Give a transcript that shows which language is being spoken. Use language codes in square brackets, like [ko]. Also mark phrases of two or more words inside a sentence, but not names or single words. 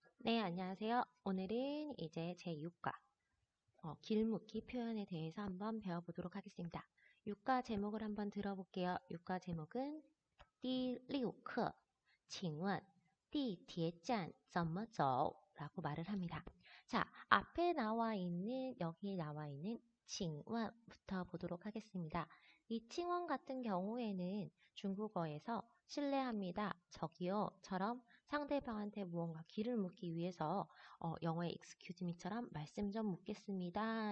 [ko] 네, 안녕하세요. 오늘은 이제 제6과 길묻기 표현에 대해서 한번 배워보도록 하겠습니다. 6과 제목을 한번 들어볼게요. 6과 제목은 [zh] 第6课请问地铁站怎么走? [ko] 라고 말을 합니다. 자, 앞에 나와 있는 여기 나와 있는 请问부터 보도록 하겠습니다. 이 请问 같은 경우에는 중국어에서 실례합니다. 저기요.처럼 상대방한테 무언가 길을 묻기 위해서 영어의 [en] excuse me [ko] 처럼 말씀 좀 묻겠습니다.